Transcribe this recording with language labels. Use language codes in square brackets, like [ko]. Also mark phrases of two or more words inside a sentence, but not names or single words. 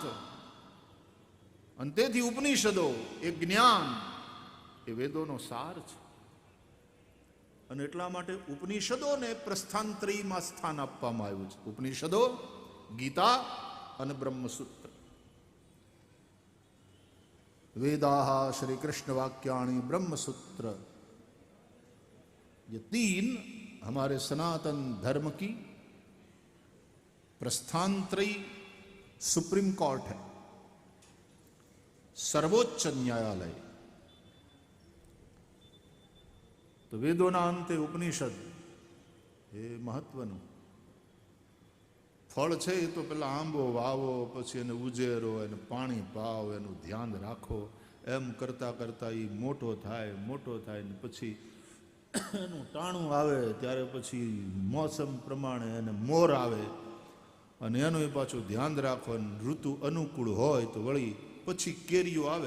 [gu] અને તેથી ઉપનિષદો એ જ્ઞાન, એ વેદોનો સાર છે. અને એટલા માટે ઉપનિષદોને પ્રસ્થાનત્રયમાં સ્થાન આપવામાં આવ્યું છે. ઉપનિષદો, ગીતા અને બ્રહ્મસૂત્ર. [sa] वेदाः श्री कृष्ण वाक्याणि ब्रह्मसूत्र, [hi] ये तीन हमारे सनातन धर्म की प्रस्थानत्रयी [en] supreme court [hi] है, सर्वोच्च न्यायालय. [gu] તો વેદોના અંતે ઉપનિષદ એ મહત્વનું ફળ છે. એ તો પેલા આંબો વાવો, પછી એને ઉજેરો, એને પાણી પાવો, એનું ધ્યાન રાખો, એમ કરતા કરતા એ મોટો થાય ને પછી એનું ટાણું આવે ત્યારે પછી મોસમ પ્રમાણે એને મોર આવે અને એનું એ પાછું ધ્યાન રાખો, અને ઋતુ અનુકૂળ હોય તો વળી પછી કેરીઓ આવે.